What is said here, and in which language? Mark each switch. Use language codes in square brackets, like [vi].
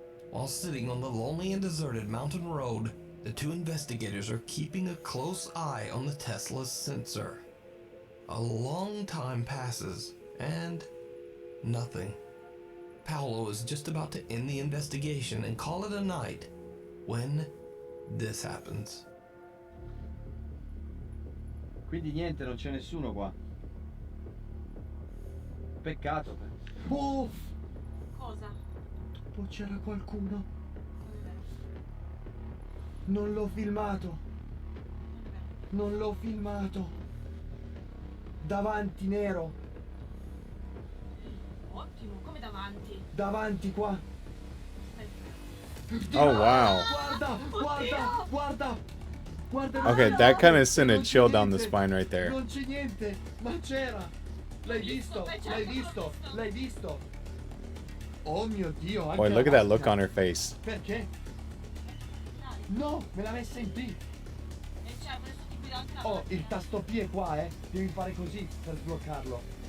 [en] While sitting on the lonely and deserted mountain road, the two investigators are keeping a close eye on the Tesla's sensor. A long time passes, and nothing. Paolo is just about to end the investigation and call it a night when this happens. [it] Quindi niente, non c'è nessuno qua. Peccato. Oh! Cosa? Oh, c'era qualcuno. Non l'ho filmato. Non l'ho filmato. Davanti nero. Ottimo, come davanti? Davanti qua. Oh, wow. Guarda, guarda, guarda. Guarda. [en] Okay, that kind of sent a chill down the spine right there. [it] Non c'è niente, ma c'era. L'hai visto? L'hai visto? L'hai visto? Oh mio Dio, anche [en] Boy, look at that look on her face. [it] Perché? No, me l'ha messa in P. E c'è adesso ti guida anche la Oh, macchina. il tasto P è qua, eh. Devi fare così per sbloccarlo.